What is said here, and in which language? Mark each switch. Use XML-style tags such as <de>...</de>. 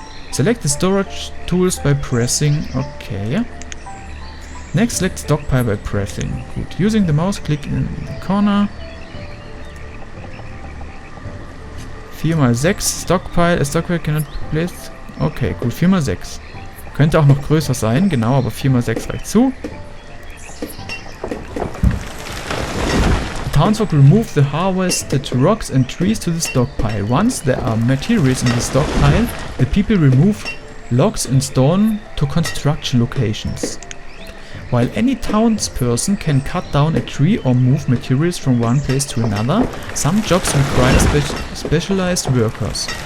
<en>Select the storage tools by pressing okay. Next select stockpile by pressing.</en> <de>Gut.</de> <en>Using the mouse click in the corner. 4x6 stockpile. A stockpile cannot be placed.</en> <de>Okay, gut. 4x6. Könnte auch noch größer sein, genau, aber 4x6 reicht zu.</de> <en>Townsfolk remove the harvested rocks and trees to the stockpile. Once there are materials in the stockpile, the people remove logs and stone to construction locations. While any townsperson can cut down a tree or move materials from one place to another, some jobs require specialized workers.</en>